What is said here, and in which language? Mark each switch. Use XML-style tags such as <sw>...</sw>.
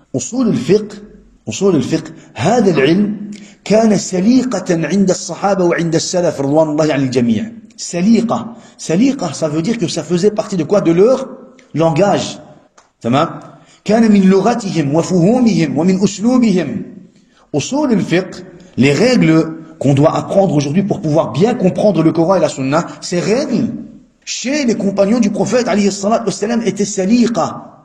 <fr>أصول الفقه هذا العلم كان سليقة عند الصحابة وعند السلف رضوان الله عن الجميع. سليقة, ça veut dire que ça faisait partie de quoi? De leur langage.</fr> <ar>تمام؟ كان من لغتهم وفهومهم ومن أسلوبهم.</ar> <fr>أصول الفقه, les règles qu'on doit apprendre aujourd'hui pour pouvoir bien comprendre le Coran et la Sunna, ces règles, chez les compagnons du prophète alayhi salatu wassalam, étaient saliqa.</fr>